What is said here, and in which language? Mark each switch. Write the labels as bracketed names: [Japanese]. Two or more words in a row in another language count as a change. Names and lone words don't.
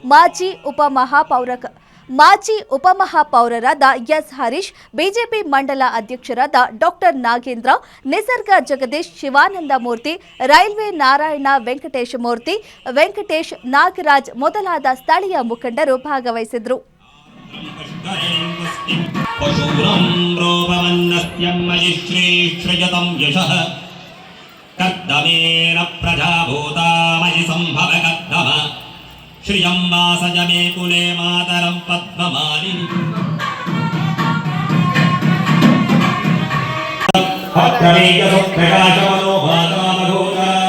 [Kannada] ಮಾಜಿ ಉಪಮಹಾಪೌರರಾದ ಎಸ್ ಹರೀಶ್, ಬಿಜೆಪಿ ಮಂಡಲ ಅಧ್ಯಕ್ಷರಾದ ಡಾಕ್ಟರ್ ನಾಗೇಂದ್ರ, ನಿಸರ್ಗ ಜಗದೀಶ್, ಶಿವಾನಂದ ಮೂರ್ತಿ, ರೈಲ್ವೆ ನಾರಾಯಣ ವೆಂಕಟೇಶ ಮೂರ್ತಿ, ವೆಂಕಟೇಶ್, ನಾಗರಾಜ್ ಮೊದಲಾದ ಸ್ಥಳೀಯ ಮುಖಂಡರು ಭಾಗವಹಿಸಿದ್ರು. [Sanskrit] कर्दमेन प्रजाभूतामयि संभव कर्दम श्रियं वासज मे कुले मातरं पद्ममालिनी भद्रमेकसुप्रकाशमनोभातामघोरा